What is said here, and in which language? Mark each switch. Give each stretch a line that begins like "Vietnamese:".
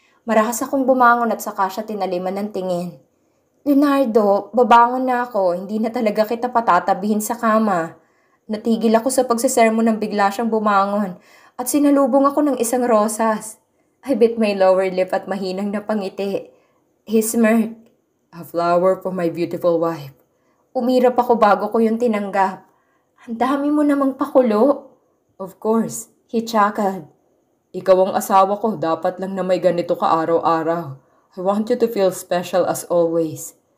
Filipino: Marahas akong bumangon at saka siya tinaliman ng tingin. Leonardo, babangon na ako, hindi na talaga kita patatabihin sa kama. Natigil ako sa pagsesermon nang bigla siyang bumangon at sinalubong ako ng isang rosas.
English: I bit my lower lip
Filipino: at mahinang napangiti.
English: He smirked. A flower for my beautiful wife.
Filipino: Umirap ako bago ko yung tinanggap. Ang dami mo namang pakulo.
English: Of course. He chuckled.
Filipino: Ikaw ang asawa ko, dapat lang na may ganito ka araw-araw.
English: I want you to feel special as always.